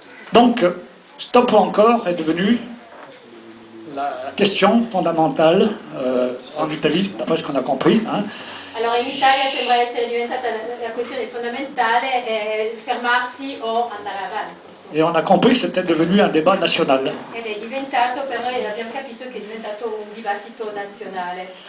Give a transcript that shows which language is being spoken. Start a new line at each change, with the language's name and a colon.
French: Donc, stop ou encore est devenu la question fondamentale en Italie, d'après ce qu'on a compris. Hein.
Italian: Allora in Italia sembra essere diventata la questione fondamentale fermarsi o andare avanti.
French: Et on a compris que c'était devenu un débat national.
Italian: Ed è diventato, però abbiamo capito che è diventato un dibattito nazionale.